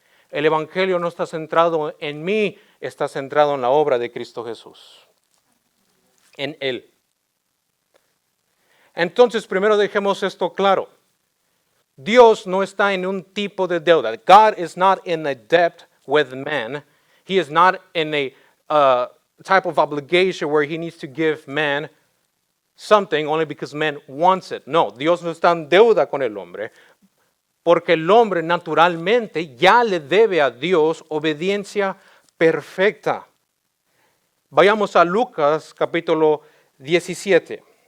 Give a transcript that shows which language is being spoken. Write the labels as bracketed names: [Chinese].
[Spanish] El Evangelio no está centrado en mí, está centrado en la obra de Cristo Jesús. En Él. Entonces, primero dejemos esto claro. Dios no está en un tipo de deuda. [English] God is not in a debt with man. He is not in a type of obligation where he needs to give man something only because man wants it. [Spanish] No, Dios no está en deuda con el hombre, porque el hombre naturalmente ya le debe a Dios obediencia perfecta. Vayamos a Lucas capítulo 17.